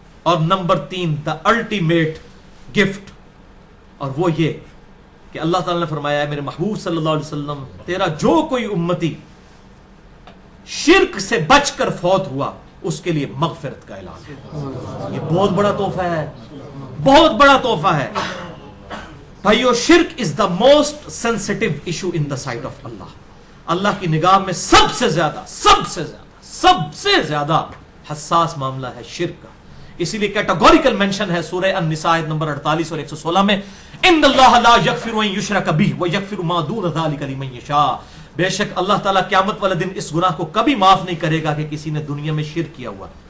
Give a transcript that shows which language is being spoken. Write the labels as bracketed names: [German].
[Urdu] اور number 3, [English] the ultimate gift, [Urdu] اور وہ یہ کہ اللہ تعالیٰ نے فرمایا ہے میرے محبوب صلی اللہ علیہ وسلم تیرا جو کوئی امتی شرک سے بچ کر فوت ہوا اس کے لیے مغفرت کا اعلان. یہ بہت بڑا تحفہ ہے, بہت بڑا تحفہ ہے بھائیو. [English] شرک is the most sensitive issue in the sight of اللہ. [Urdu] اللہ کی نگاہ میں سب سے زیادہ حساس معاملہ ہے شرک کا. اسی لیے کیٹاگوریکل مینشن ہے سورہ النساء نمبر 48 اور 116 میں, [Arabic] ان اللہ لا یغفر ان یشرک بہ ویغفر ما دون ذلک لمن یشاء. [Urdu] بے شک اللہ تعالیٰ قیامت والے دن اس گناہ کو کبھی معاف نہیں کرے گا کہ کسی نے دنیا میں شرک کیا ہوا.